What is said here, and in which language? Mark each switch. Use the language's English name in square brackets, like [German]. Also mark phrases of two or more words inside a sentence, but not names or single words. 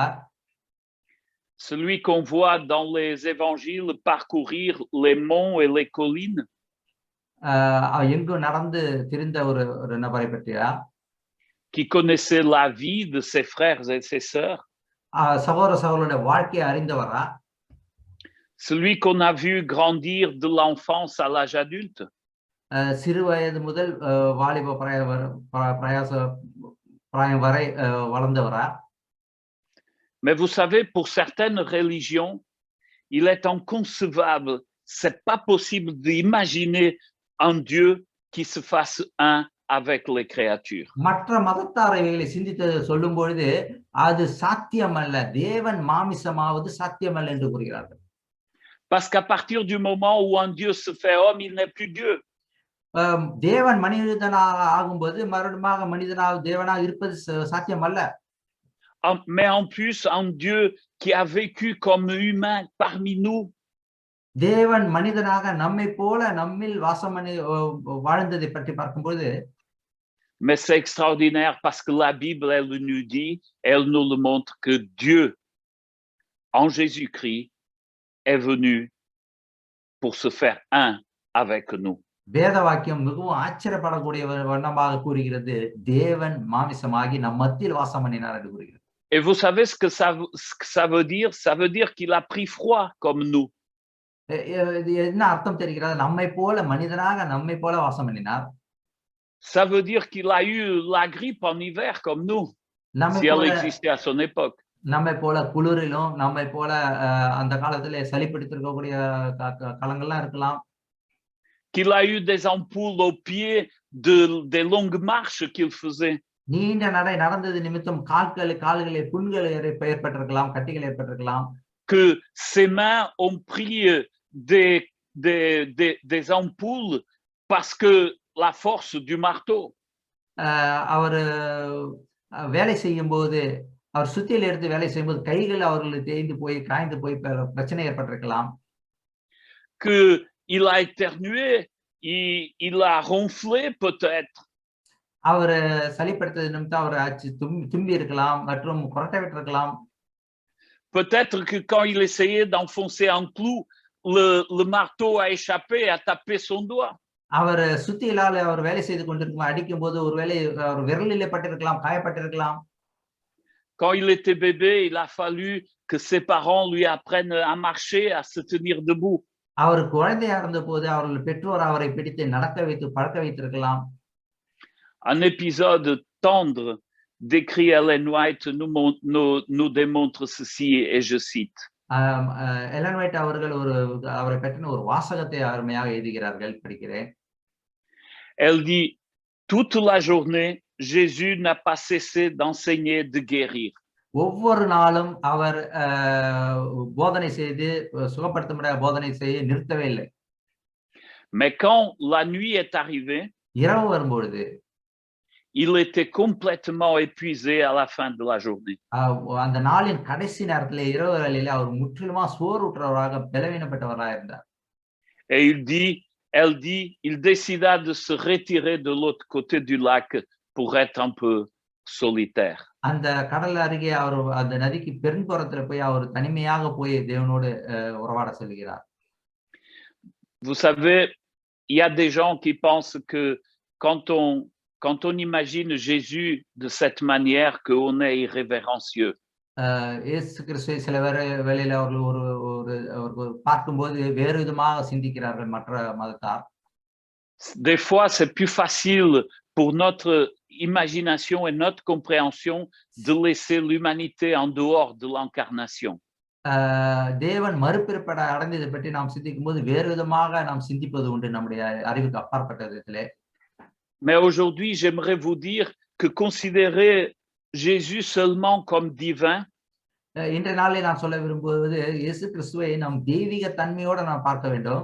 [French] Celui qu'on voit dans les évangiles parcourir les monts et les collines? [Tamil] எங்கும் நடந்து திரிந்த ஒரு நபரை பற்றியா? [French] Qui connaissait la vie de ses frères et ses sœurs? [Tamil] சகோதர சகோதரருடைய வாழ்க்கையை அறிந்தவரா? [French] Celui qu'on a vu grandir de l'enfance à l'âge adulte? [Tamil] சிறு வயது முதல் வாலிப பிராயம் வரை வளர்ந்தவரா? [French] Mais vous savez, pour certaines religions, il est inconcevable, c'est pas possible d'imaginer un Dieu qui se fasse un avec les créatures. [Tamil] மற்ற மதத்தாரைகளை சிந்தித்து சொல்லும் பொழுது அது சாத்தியமல்ல, தேவன் மாமிசமாவது சாத்தியமல்ல என்று கூறுகிறார்கள். [French] Parce qu'à partir du moment où un Dieu se fait homme, il n'est plus Dieu. [Tamil] தேவன் மனிதனாக ஆகும்போது மறுபடியும் மனிதனாக தேவனாக இருப்பது சாத்தியமல்ல. [French] Mais en plus, un Dieu qui a vécu comme humain parmi nous. [Tamil] தேவன் மனிதனாக நம்மை போல நம்மில் வாசம் பண்ணி வாழ்ந்ததை பற்றி பார்க்கும்போது. [French] Mais c'est extraordinaire parce que la Bible, elle nous dit, elle nous le montre que Dieu, en Jésus-Christ, est venu pour se faire un avec nous. [Tamil] வேத வாக்கியம் மிகவும் ஆச்சரியப்படக்கூடிய வண்ணமாக கூறுகிறது, தேவன் மாமிசமாகி நம் மத்தியில் வாசம் பண்ணினார் என்று கூறுகிறது. [French] Et vous savez ce que ça veut dire? Ça veut dire qu'il a pris froid comme nous. [Tamil] என்ன அர்த்தம் தெரிகிறது? நம்மை போல மனிதனாக நம்மை போல வாசம் பண்ணினார். [French] Ça veut dire qu'il a eu la grippe en hiver comme nous, si elle existait à son époque. [Tamil] நம்மை போல குளிரிலும் நம்மை போல அந்த காலத்திலே சளி பிடித்திருக்கக்கூடிய காலங்கள்லாம் இருக்கலாம். [French] Qu'il a eu des ampoules aux pieds des longues marches qu'il faisait. [Tamil] நீண்ட நடை நடந்தது நிமித்தம் கால்களிலே புண்கள் ஏற்பட்டிருக்கலாம், கட்டிகள் ஏற்பட்டிருக்கலாம். [French] Que ses mains ont pris des ampoules parce que la force du marteau. [Tamil] அவர் வேலை செய்யும்போது, அவர் சுத்தியில் எடுத்து வேலை செய்யும்போது கைகள் அவர்களுக்கு தேய்ந்து போய் காய்ந்து போய் பிரச்சனை ஏற்பட்டிருக்கலாம். [French] Que il a éternué, il a ronflé peut-être. [Tamil] அவர் சளிப்படுத்தது நிமித்தம் அவர் தும்பி இருக்கலாம் மற்றும் கொரட்டை விட்டிருக்கலாம். [French] Peut-être que quand il essayait d'enfoncer un clou, le marteau a échappé et a tapé son doigt. [Tamil] அவர் சுத்தியிலால அவர் வேலை செய்து கொண்டிருக்கும் அடிக்கும் போது ஒருவேளை அவர் விரலிலே பட்டிருக்கலாம், காயப்பட்டிருக்கலாம். [French] Quand il était bébé, il a fallu que ses parents lui apprennent à marcher, à se tenir debout. [Tamil] அவர் குழந்தையா இருந்த போது அவர்கள் பெற்றோர் அவரை பிடித்து நடக்க வைத்து பழக்க வைத்திருக்கலாம். [French] Un épisode tendre décrit Ellen White nous démontre ceci, et je cite. [Tamil] Ellen White அவர்கள் அவரை பற்றின ஒரு வாசகத்தை அருமையாக எழுதுகிறார்கள், படிக்கிறேன். [French] Elle dit, toute la journée, Jésus n'a pas cessé d'enseigner, de guérir. [Tamil] ஒவ்வொரு நாளும் அவர் போதனை செய்து சுகப்படுத்த போதனை செய்ய நிறுத்தவே இல்லை. [French] Mais quand la nuit est arrivée, [Tamil] இரவு வரும்பொழுது, [French] il était complètement épuisé à la fin de la journée. [Tamil] அந்த நாளின் கடைசி நேரத்திலே இரவு வேளையிலே அவர் முற்றிலுமா சோர்வுற்றவராக பலவீனப்பட்டவராக இருந்தார். [French] Et elle dit, il décida de se retirer de l'autre côté du lac pour être un peu solitaire. [Tamil] அந்த கடல் அருகே அவர் அந்த நதிக்கு பெரும்புறத்துல போய் அவர் தனிமையாக போய் தேவனோடு உறவாட செல்கிறார். [French] Vous savez, il y a des gens qui pensent que quand on imagine Jésus de cette manière, qu'on est irrévérencieux. [Tamil] இயேசு கிறிஸ்துவை சில வேளையில அவர்கள் ஒரு பார்க்கும்போது வேறு விதமாக சிந்திக்கிறார்கள் மற்ற மதத்தார். [French] Des fois, c'est plus facile pour notre imagination et notre compréhension de laisser l'humanité en dehors de l'incarnation. [Tamil] தேவன் மறுபிறப்பட அடைந்ததை பற்றி நாம் சிந்திக்கும் போது வேறு விதமாக நாம் சிந்திப்பது உண்டு நம்முடைய அறிவுக்கு அப்பாற்பட்ட விதத்திலே. [French] Mais aujourd'hui, j'aimerais vous dire que considérer Jésus seulement comme divin, [Tamil] இன்றைய நாளில் நான் சொல்ல விரும்புவது இயேசு கிறிஸ்துவை நாம் தெய்வீக தன்மையோட நாம் பார்க்க வேண்டும்.